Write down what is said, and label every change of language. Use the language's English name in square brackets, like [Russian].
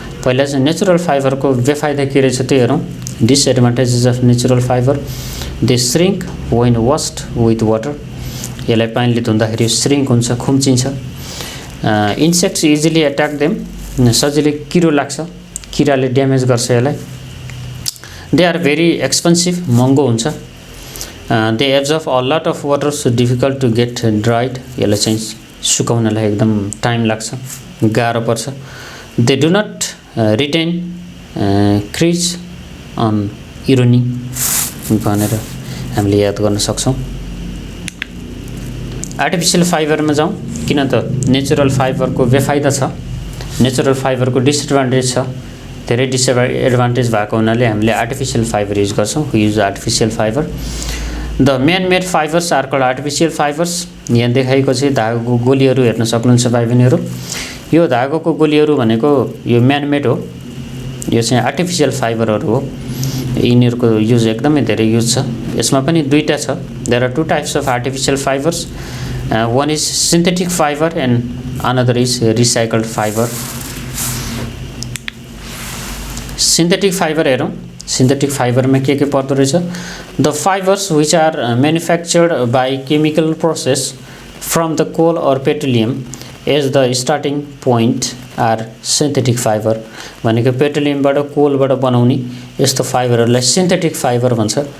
[Nepali] पहिला चाहिँ नेचुरल फाइबरको बेफाइदा के रहेछ त्यो हेरौँ। [English] Disadvantages of natural fibre, they shrink when washed with water. [Nepali] यसलाई पानीले धुँदाखेरि श्रिङ्क हुन्छ, खुम्चिन्छ। [English] insects easily attack them, [Nepali] सजिलै किरो लाग्छ, किराले ड्यामेज गर्छ यसलाई। [English] they are very expensive, [Nepali] महँगो हुन्छ। [English] They absorb a lot of water, so difficult to get dried. [Nepali] यसलाई चाहिँ सुकाउनलाई एकदम टाइम लाग्छ, गाह्रो पर्छ। [English] they do not retain crease on ironing [Nepali] भनेर हामीले याद गर्न सक्छौँ। आर्टिफिशियल फाइबरमा जाउँ। किन त नेचुरल फाइबरको बेफाइदा छ, नेचुरल फाइबरको डिसएडभान्टेज छ, धेरै डिसएडभान्टेज भएको हुनाले हामीले आर्टिफिशियल फाइबर युज गर्छौं। [English] We use artificial fibre. The man made fibres are called artificial fibres. [Nepali] यहाँ देखाएको चाहिँ धागोको गोलीहरू हेर्न सक्नुहुन्छ भाइ बहिनीहरू। यो धागोको गोलीहरू भनेको यो म्यान मेड हो, यो चाहिँ आर्टिफिशियल फाइबरहरू हो। यिनीहरूको युज एकदमै धेरै युज छ। यसमा पनि दुईटा छ। [English] There are two types of artificial fibres. one is synthetic fiber and another is recycled fiber. [Nepali] Synthetic fiber हेरौँ, synthetic fiber में के पर्दो रहेछ? [English] The fibers which are manufactured by chemical process from the coal or petroleum as the starting point are synthetic fiber. [Nepali] भनेको पेट्रोलियमबाट कोलबाट बनाउने यस्तो फाइबरहरूलाई synthetic fibre भन्छ।